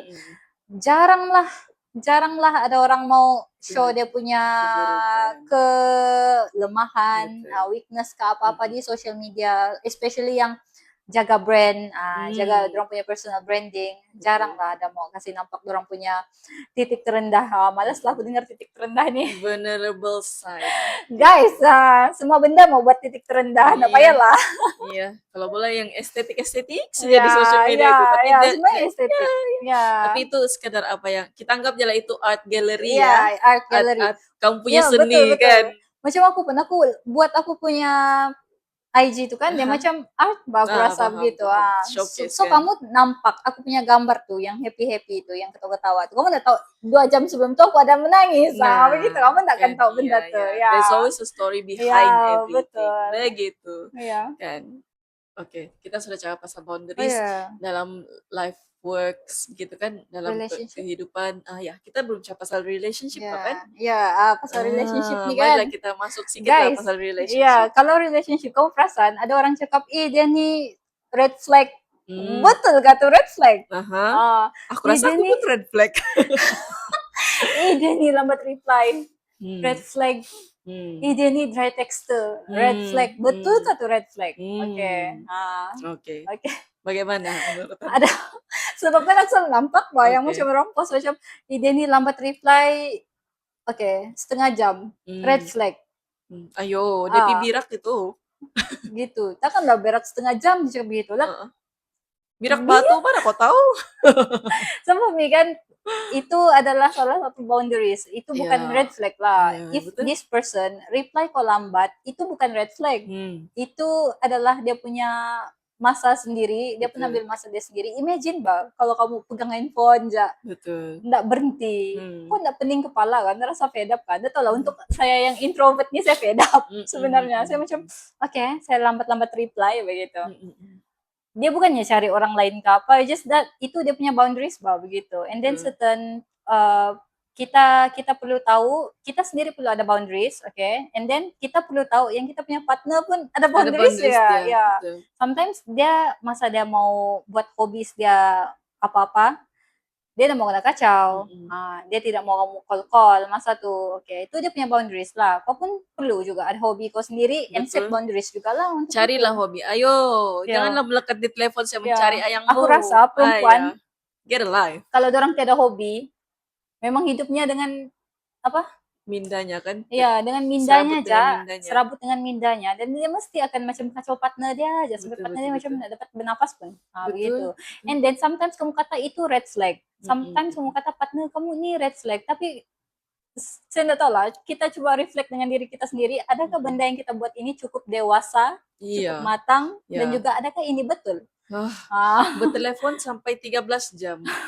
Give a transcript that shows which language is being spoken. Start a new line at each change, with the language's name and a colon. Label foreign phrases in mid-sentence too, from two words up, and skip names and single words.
Malay: Jarang lah ada orang mau show dia punya kelemahan, weakness ke apa-apa di
English: social media,
Malay: especially yang jaga brand, jaga dorang punya
English: personal branding.
Malay: Jarang lah ada mau kasih nampak dorang punya titik terendah. Malas lah aku dengar titik terendah nih.
English: Vulnerable side.
Malay: Guys, semua benda mau buat titik terendah, nggak payahlah. Iya, kalau boleh yang estetik saja di
English: social media
Malay: itu. Tapi semuanya estetik. Tapi itu sekedar apa ya? Kita anggap aja itu
English: art gallery art gallery.
Malay: Kamu punya seni betul. Kan. Macam aku punya IG itu kan dia macam art aku rasa begitu. So kamu nampak aku punya gambar tuh yang happy itu, yang ketawa-ketawa tuh. Kamu udah tahu 2 jam sebelum tuh aku ada menangis. Begitu. Kamu enggak akan tahu benda tuh.
English: There's always a story behind everything.
Malay: Betul. Begitu. Kan. Oke, kita sudah cakap pasal boundaries dalam
English: life works
Malay: gitu kan, dalam kehidupan. Kita belum cakap pasal relationship kan? Pasal relationship nih kan. Baiklah kita masuk sedikit pasal relationship. Kalau relationship kamu perasaan ada orang cakap, dia nih
English: red flag.
Malay: Betul gak tuh
English: red flag?
Malay: Aku rasa aku pun
English: red flag.
Malay: Dia nih lambat reply.
English: Red flag.
Malay: Dia nih
English: dry texter. Red flag.
Malay: Betul gak tuh
English: red flag?
Malay: Oke. Bagaimana menurut Anda? Ada. Sebab kan aku selalu nampak yang macam orang post macam dia ni lambat reply. Setengah jam.
English: Red flag.
Malay: Ayo, dia birak itu. Gitu. Takkanlah berak setengah jam macam begitu lah. Birak batu mana kau tahu? Sama kan itu adalah salah satu boundaries. Itu bukan
English: red flag
Malay: lah.
English: If this person reply
Malay: kau lambat, itu bukan
English: red flag.
Malay: Itu adalah dia punya masa sendiri, dia pun ambil masa dia sendiri. Imagine kalau kamu pegang handphone aja, nggak berhenti, kok nggak pening kepala kan, rasa
English: fed up
Malay: kan. Betul lah, untuk saya yang introvert nih saya
English: fed up
Malay: sebenarnya. Saya macam, saya lambat-lambat reply begitu. Dia bukannya cari orang lain ke apa,
English: just that
Malay: itu dia punya boundaries begitu.
English: And then certain
Malay: kita perlu tahu, kita sendiri perlu ada boundaries,
English: and then
Malay: kita perlu tahu yang kita punya partner pun ada boundaries ya. Sometimes dia masa dia mau buat hobbies dia apa-apa, dia tidak mau kena kacau, dia tidak mau kamu call masa tuh, itu dia punya boundaries lah. Kau pun perlu juga ada hobi kau sendiri,
English: and set boundaries
Malay: juga lah. Carilah hobi, ayo, janganlah melekat di telepon saya mencari ayangmu. Aku rasa perempuan,
English: get a life.
Malay: Kalau orang tiada hobi, memang hidupnya dengan mindanya kan? Iya, dengan mindanya aja, serabut dengan mindanya, dan dia mesti akan macam kacau partner dia aja, sampai partner dia macam tidak dapat bernafas pun. Begitu.
English: And then
Malay: sometimes kamu kata itu
English: red flag,
Malay: sometimes kamu kata partner kamu ini red flag, tapi saya tidak tahu lah, kita coba reflect dengan diri kita sendiri, adakah benda yang kita buat ini cukup dewasa, cukup matang, dan juga adakah ini betul? Bertelepon sampai 13 jam.